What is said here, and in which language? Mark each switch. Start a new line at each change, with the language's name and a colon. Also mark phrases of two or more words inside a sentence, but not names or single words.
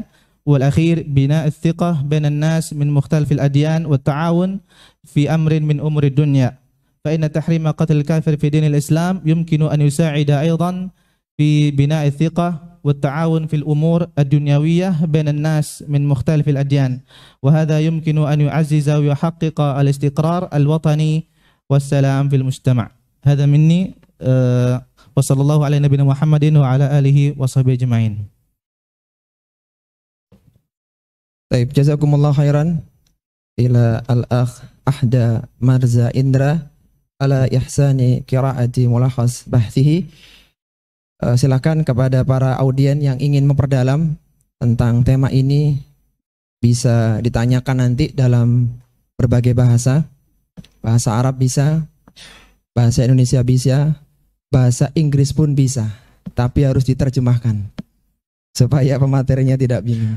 Arabic: والأخير بناء الثقة بين الناس من مختلف الأديان والتعاون في أمر من أمور الدنيا، فإن تحريم قتل الكافر في دين الإسلام يمكن أن يساعد أيضا في بناء الثقة والتعاون في الأمور الدنيوية بين الناس من مختلف الأديان، وهذا يمكن أن يعزز ويحقق الاستقرار الوطني والسلام في المجتمع. هذا مني، وصلى الله على نبينا محمد وعلى آله وصحبه أجمعين. Baik, جزاكم الله خيرا إلى الأخ Ahda Marza Indra على إحسان قراءة ملخص بحثه.
Indonesian: Silakan kepada para audien yang ingin memperdalam tentang tema ini bisa ditanyakan nanti dalam berbagai bahasa. Bahasa Arab bisa, bahasa Indonesia bisa, bahasa Inggris pun bisa, tapi harus diterjemahkan supaya pematerinya tidak bingung.